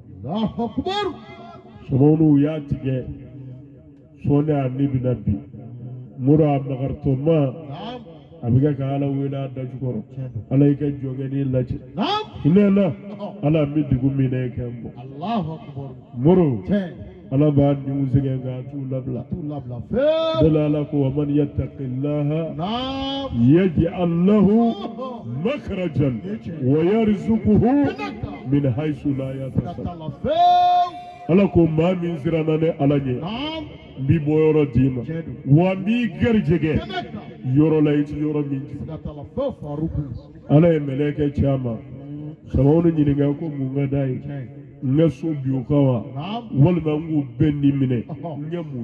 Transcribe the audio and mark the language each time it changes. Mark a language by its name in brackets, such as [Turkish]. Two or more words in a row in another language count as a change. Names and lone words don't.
[Bambara] Samawulu y'a tigɛ sɔɔni a ni bɛna bi muru a magaritɔma a bɛ kɛ ka ala wele a da jukɔrɔ ala y'i ka jɔnkɛni lajɛ hinɛ na ala bɛ dugu min na i kɛ n bɔ muru ala b'a niw sɛgɛn nka t'u labila dala ala ko wa [Arabic] من يتق الله يجعل له مخرجا ويرزقه من حيث لا يحتسب [Bambara] ala ko maa min siranna ne ala ɲɛ n b'i bɔ yɔrɔ d'i ma wa n b'i garijɛgɛ yɔrɔ la i ti yɔrɔ min jigin ala ye mɛlɛkɛ caman Samawulu ɲininka ko mun ka d'a ye n ka so bi o kan wa walima n k'u bɛɛ ni minɛ n ye mun